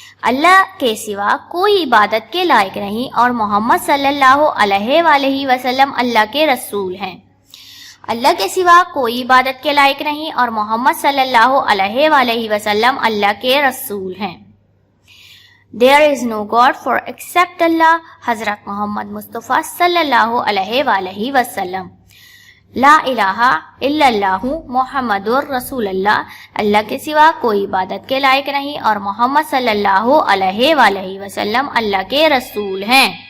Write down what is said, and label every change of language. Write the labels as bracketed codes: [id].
[ur] اللہ کے سوا کوئی عبادت کے لائق نہیں اور محمد صلی اللہ علیہ وآلہ وسلم اللہ کے رسول ہیں. اللہ کے سوا کوئی عبادت کے لائق نہیں اور محمد صلی اللہ علیہ وآلہ وسلم اللہ کے رسول ہیں. [en] There is no God for except Allah. [ur] حضرت محمد مصطفیٰ صلی اللہ علیہ وآلہ وسلم. [ar] لا الہ الا اللہ محمد رسول اللہ. [ur] اللہ کے سوا کوئی عبادت کے لائق نہیں اور محمد صلی اللہ علیہ وآلہ وسلم اللہ کے رسول ہیں.